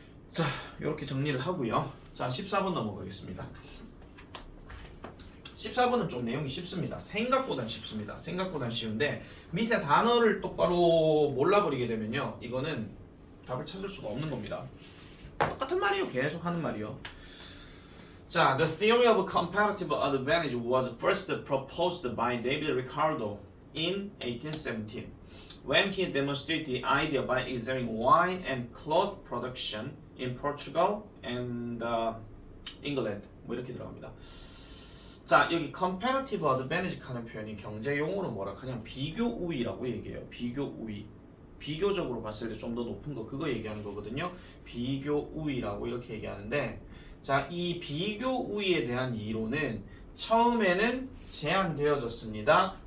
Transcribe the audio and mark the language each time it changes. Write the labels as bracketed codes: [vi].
[ko] 자, 이렇게 정리를 하고요. 자, 14번 넘어가겠습니다. 14번은 좀 내용이 쉽습니다. 생각보단 쉽습니다. 생각보단 쉬운데 밑에 단어를 똑바로 몰라버리게 되면요. 이거는 답을 찾을 수가 없는 겁니다. 똑같은 말이에요. 계속 하는 말이요. 자, [en] the theory of comparative advantage was first proposed by David Ricardo in 1817 when he demonstrated the idea by examining wine and cloth production in Portugal and England. [ko] 뭐 이렇게 들어갑니다. 자, 여기 comparative advantage 하는 표현이 경제 용어로 뭐라 그냥 비교 우위라고 얘기해요. 비교 우위. 비교적으로 봤을 때 좀 더 높은 거 그거 얘기하는 거거든요. 비교 우위라고 이렇게 얘기하는데 자, 이 비교 우위에 대한 이론은 처음에는 제안되어졌습니다.